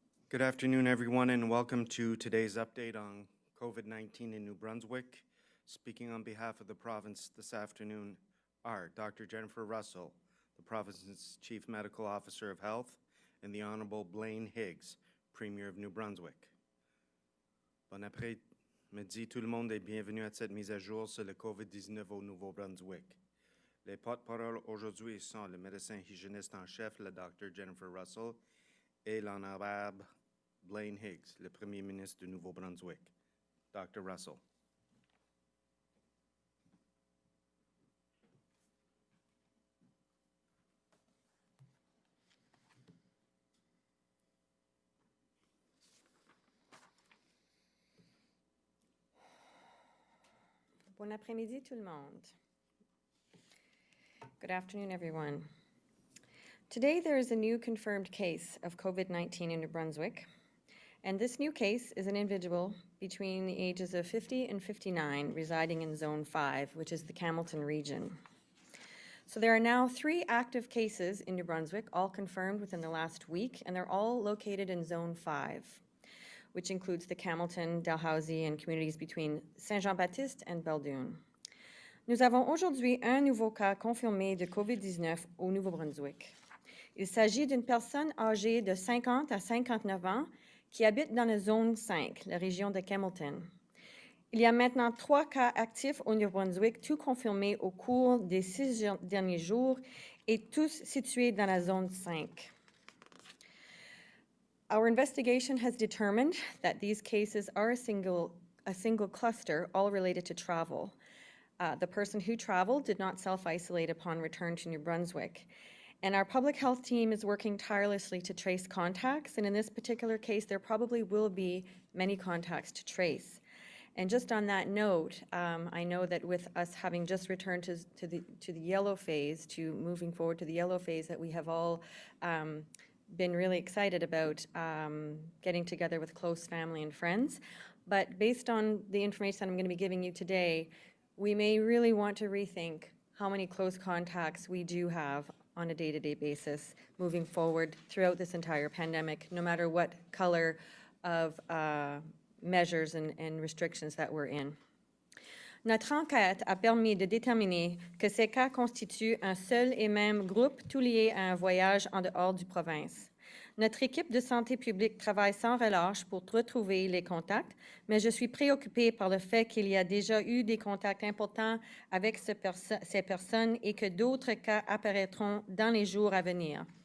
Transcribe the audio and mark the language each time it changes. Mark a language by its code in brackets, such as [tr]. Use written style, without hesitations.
[en] Good afternoon, everyone, and welcome to today's update on COVID-19 in New Brunswick. Speaking on behalf of the province this afternoon are Dr. Jennifer Russell, the province's Chief Medical Officer of Health, and the Honorable Blaine Higgs, Premier of New Brunswick. [fr] Bon après-midi tout le monde et bienvenue à cette mise à jour sur le COVID-19 au Nouveau-Brunswick. Les porte-paroles aujourd'hui sont le médecin hygiéniste en chef, le Dr. Jennifer Russell, et l'honorable Blaine Higgs, le Premier ministre du Nouveau-Brunswick. Dr. Russell. Bon après-midi tout le monde. [en] Good afternoon, everyone. Today there is a new confirmed case of COVID-19 in New Brunswick, and this new case is an individual between the ages of 50 and 59 residing in Zone 5, which is the Campbellton region. So there are now 3 active cases in New Brunswick, all confirmed within the last week, and they're all located in Zone 5, which includes the Campbellton, Dalhousie, and communities between Saint-Jean-Baptiste and Belledune. [fr] Nous avons aujourd'hui un nouveau cas confirmé de COVID-19 au Nouveau-Brunswick. Il s'agit d'une personne âgée de 50 à 59 ans qui habite dans la zone 5, la région de Campbellton. Il y a maintenant 3 cas actifs au Nouveau-Brunswick, tout confirmés au cours des 6 derniers jours et tous situés dans la zone 5. [en] Our investigation has determined that these cases are a single cluster, all related to travel. The person who traveled did not self-isolate upon return to New Brunswick. And our public health team is working tirelessly to trace contacts, and in this particular case, there probably will be many contacts to trace. And just on that note, I know that with us having just returned to the yellow phase, to moving forward to the yellow phase, that we have all been really excited about getting together with close family and friends. But based on the information that I'm going to be giving you today, we may really want to rethink how many close contacts we do have on a day-to-day basis moving forward throughout this entire pandemic, no matter what color of measures and restrictions that we're in. [fr] Notre enquête a permis de déterminer que ces cas constituent un seul et même groupe, tout lié à un voyage en dehors du province. Notre équipe de santé publique travaille sans relâche pour retrouver les contacts, mais je suis préoccupée par le fait qu'il y a déjà eu des contacts importants avec ces personnes et que d'autres cas apparaîtront dans les jours à venir.